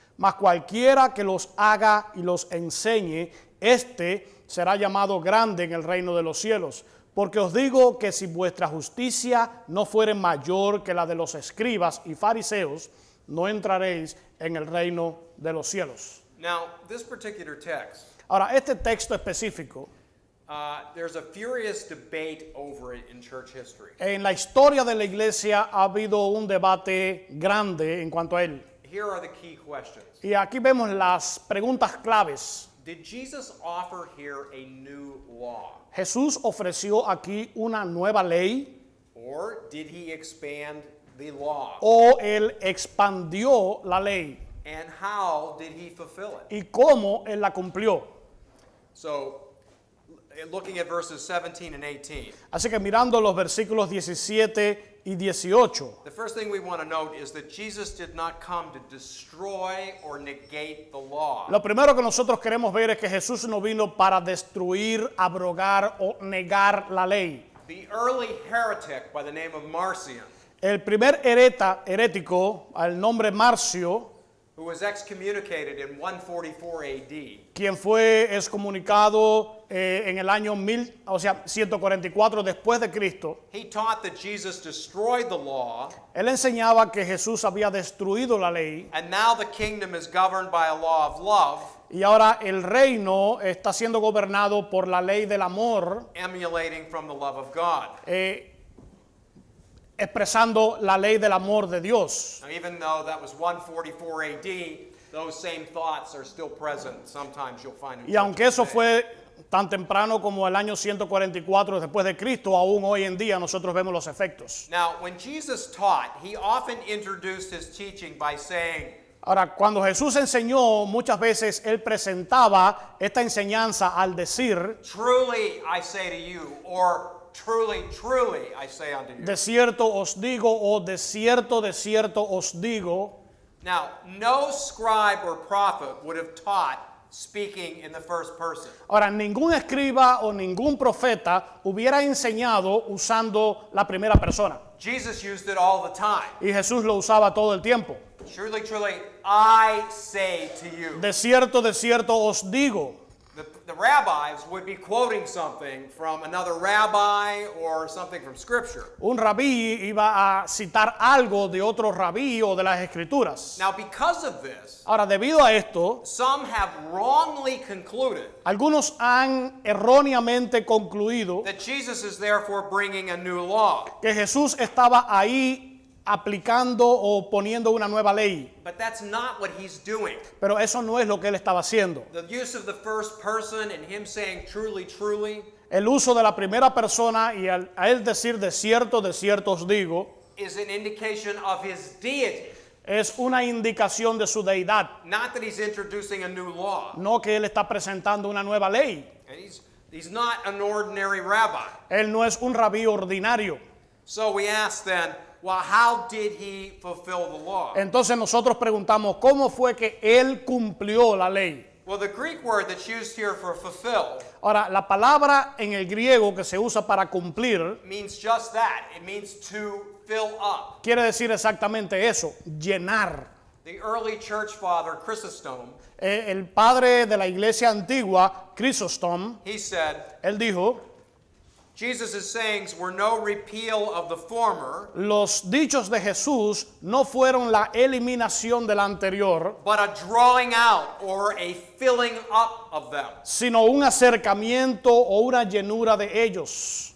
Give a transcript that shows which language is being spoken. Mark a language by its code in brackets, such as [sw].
[es] Mas cualquiera que los haga y los enseñe, éste será llamado grande en el reino de los cielos. Porque os digo que si vuestra justicia no fuere mayor que la de los escribas y fariseos, no entraréis en el reino de los cielos. [en] Now, this particular text, [es] Ahora, este texto específico, [en] there's a furious debate over it in church history. [es] en la historia de la iglesia ha habido un debate grande en cuanto a él. [en] Here are the key questions. [es] Y aquí vemos las preguntas claves. [en] Did Jesus offer here a new law? [es] ¿Jesús ofreció aquí una nueva ley [en] Or did he expand the law? [es] o él expandió la ley? [en] And how did he fulfill it? [es] ¿Y cómo él la cumplió? [en] So, looking at verses 17 and 18, [es] Así que mirando los versículos 17 y 18, [en] the first thing we want to note is that Jesus did not come to destroy or negate the law. [es] lo primero que nosotros queremos ver es que Jesús no vino para destruir, abrogar o negar la ley. [en] The early heretic by the name of Marcion, [es] El primer herético, al nombre Marcio, [en] who was excommunicated in 144 AD, [es] quien fue excomunicado en el año 144 después de Cristo, [en] he taught that Jesus destroyed the law, [es] él enseñaba que Jesús había destruido la ley [en] and now the kingdom is governed by a law of love, [es] y ahora el reino está siendo gobernado por la ley del amor, [en] emulating from the love of God. [es] expresando la ley del amor de Dios. [en] Now, even though that was 144 AD, those same thoughts are still present. Sometimes you'll find in [es] Y aunque eso [en] churches today. [es] fue tan temprano como el año 144 después de Cristo, aún hoy en día nosotros vemos los efectos. [en] Now, when Jesus taught, he often introduced his teaching by saying, [es] Ahora, cuando Jesús enseñó, muchas veces él presentaba esta enseñanza al decir, [en] "Truly I say to you," or "Truly, truly I say unto you." [es] de cierto os digo, o de cierto os digo. [en] Now, no scribe or prophet would have taught speaking in the first person. [es] Ahora, ningún escriba o ningún profeta hubiera enseñado usando la primera persona. [en] Jesus used it all the time. [es] Y Jesús lo usaba todo el tiempo. [en] Truly, truly, I say to you. [es] De cierto os digo. [en] The rabbis would be quoting something from another rabbi or something from Scripture. [es] Un rabí iba a citar algo de otro rabí o de las escrituras. [en] Now, because of this, [es] Ahora, debido a esto, [en] some have wrongly concluded [es] algunos han erróneamente concluido [en] that Jesus is therefore bringing a new law. [es] que Jesús estaba ahí aplicando o poniendo una nueva ley. [en] But that's not what he's doing. [es] Pero eso no es lo que él estaba haciendo. [en] The use of the first person and him saying truly, truly [es] El uso de la primera persona y a él decir de cierto os digo, [en] is an indication of his deity. [es] es una indicación de su deidad. [en] Not that he's introducing a new law. [es] No que él está presentando una nueva ley. [en] And he's not an ordinary rabbi. [es] Él no es un rabí ordinario. [en] So we ask then, well, how did he fulfill the law? [es] Entonces nosotros preguntamos, ¿cómo fue que él cumplió la ley? [en] Well, the Greek word that's used here for fulfill [es] Ahora, la palabra en el griego que se usa para cumplir [en] means just that. It means to fill up. [es] quiere decir exactamente eso, llenar. [en] The early church father, Chrysostom, [es] El padre de la iglesia antigua, Crisóstomo, [en] he said, [es] él dijo, [en] Jesus' sayings were no repeal of the former, [es] los dichos de Jesús no fueron la eliminación del anterior, [en] but a drawing out or a filling up of them. [es] sino un acercamiento o una llenura de ellos.